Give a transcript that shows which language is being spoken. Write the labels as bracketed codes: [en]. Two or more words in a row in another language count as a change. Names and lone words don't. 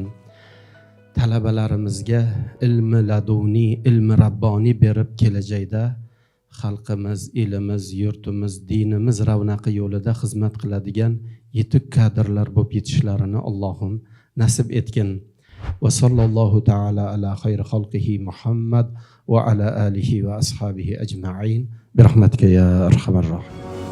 [uz] Talabalarimizga ilmi laduni, ilmi rabboniy berib kelajakda xalqimiz, elimiz, yurtimiz, dinimiz ravnaqi yo'lida xizmat qiladigan yetuk kadrlar bo'lib yetishlarini Allohim nasib etgin. [ar] وصلى الله تعالى على خير خلقه محمد وعلى آله وأصحابه أجمعين برحمتك يا أرحم الراحمين.